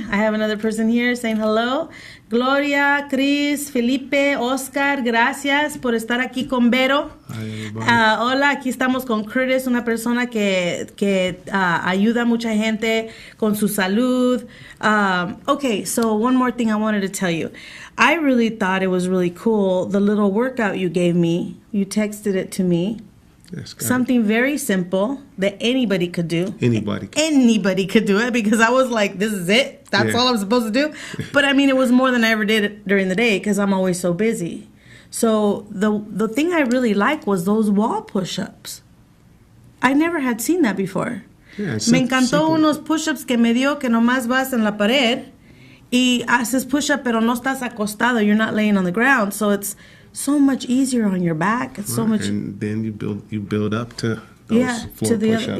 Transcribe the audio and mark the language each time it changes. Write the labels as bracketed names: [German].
[English] I have another person here saying hello. [Spanish] Gloria, Cris, Felipe, Oscar, gracias por estar aquí con Vero. Hola, aquí estamos con Curtis, una persona que ayuda a mucha gente con su salud. [English] Okay, so one more thing I wanted to tell you. I really thought it was really cool, the little workout you gave me. You texted it to me. Yes, something very simple that anybody could do. Anybody could do it, because I was like, this is it? That's all I'm supposed to do? But I mean, it was more than I ever did during the day because I'm always so busy. So the thing I really liked was those wall push-ups. I never had seen that before. Yeah, [Spanish] me encantó unos push-ups que me dio que nomás vas en la pared y haces push-up, pero no estás acostado. [English] You're not laying on the ground. So it's so much easier on your back. It's so much. And then you build up to those floor push-ups.